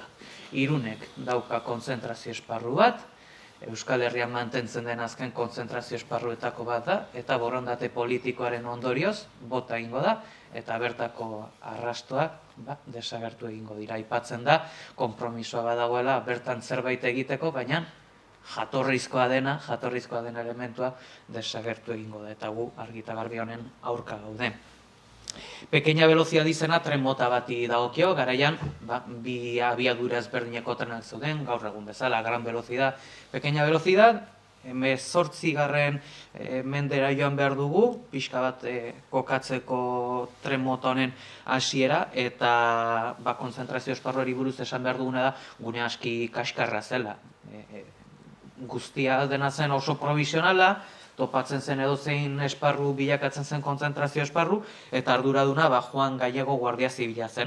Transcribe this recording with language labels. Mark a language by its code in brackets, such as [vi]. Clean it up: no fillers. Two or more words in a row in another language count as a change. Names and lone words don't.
[eu] Irunek dauka kontzentrazio esparru bat, Euskal Herrian mantentzen den azken kontzentrazio esparruetako bat da, eta borondate politikoaren ondorioz bota egingo da, eta bertako arrastoak desagertu egingo dira. Aipatzen da, konpromisoa badagoela bertan zerbait egiteko, baina jatorrizkoa den elementua desagertu egingo da, eta gu argita garbi honen aurka gaude. [es] Pequeña velocidad [eu] izena tren mota bati dagokio, garaian bi abiadura ezberdineko trenak zeuden, gaur egun bezala, [es] gran velocidad, pequeña velocidad, 18. [eu] Mendera joan behar dugu, pixka bat kokatzeko tren mota honen hasiera, eta kontzentrazio esparruari buruz esan behar duguna da, gune aski kaskarra zela. Guztia dena zen oso provisionala, topatzen zen edozein esparru bilakatzen zen kontzentrazio esparru, eta arduraduna Juan Gallego Guardia Zibila zen.